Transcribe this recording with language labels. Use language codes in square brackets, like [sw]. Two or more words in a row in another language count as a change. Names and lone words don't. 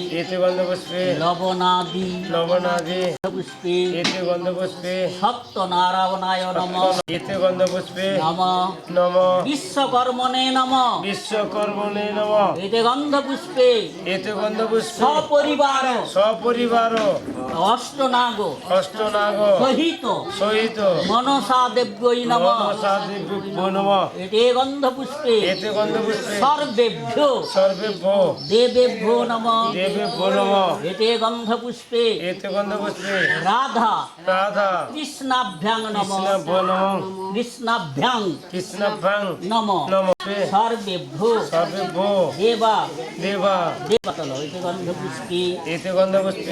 [sa] লবণাদি পুষ্পে সত্যনারায়ণায় নমঃ নমঃ বিশ্বকর্মণে নমঃ বেদগন্ধ পুষ্পে সপরিবার অষ্টনাগ সহিত মনসা দেব্যৈ নমঃ বেদগন্ধ পুষ্পে সর্বেভ্যো দেবেভ্যো নমঃ কৃষ্ণভ্যো নমঃ এতে গন্ধপুষ্পে এতে গন্ধপুষ্পে রাধা রাধা কৃষ্ণাভ্যাং নম কৃষ্ণভ্যো নমঃ কৃষ্ণাভ্যাং কৃষ্ণভ্যাং নম নমঃ সর্বেভ্যো সর্বেভ্যো দেবা দেবা দেবতল এতে গন্ধপুষ্পে এতে গন্ধপুষ্পে